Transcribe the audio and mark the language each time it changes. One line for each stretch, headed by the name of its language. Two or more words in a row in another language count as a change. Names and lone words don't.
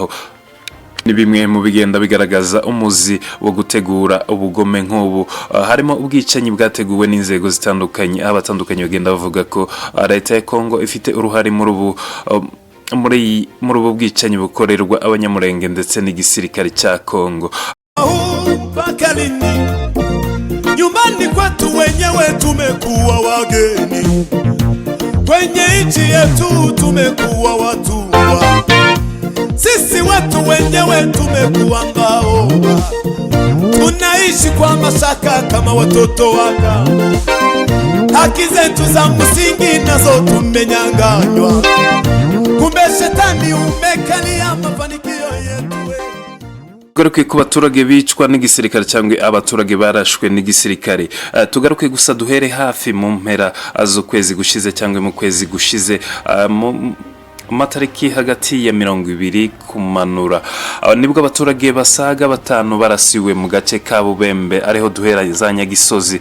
Kinyarwanda: Ni bimwe mu bigenda bigaragaza umuzi wo gutegura ubugome nk'ubu. Harimo ubwicanyi bwateguwe n'inzego zitandukanye, abatandukanye bagenda bavuga ko leta ya Congo ifite uruhare muri ubu bwicanyi bukorerwa Abanyamurenge ndetse n'igisirikare cya Congo.
Swahili: Nyumbani kwetu wenyewe tumekuwa wageni, kwenye nchi yetu tumekuwa watumwa, sisi watu wenyewe tumekuwa ngao, tunaishi kwa mashaka kama watoto waka, haki zetu za msingi nazo tumenyanganywa. Kumbe shetani umekalia mafanikio yetu.
Kinyarwanda: tugaruke ku baturage bicwa n'igisirikare cyangwa abaturage barashwe n'igisirikare. Tugaruke gusa duhere hafi mu mpera z'ukwezi gushize cyangwa mu kwezi gushize mu matariki hagati ya 20 kumanura nibwo abaturage basaga 5 barasiwe mu gace ka Bubembe ariho duhera za Nyagisozi.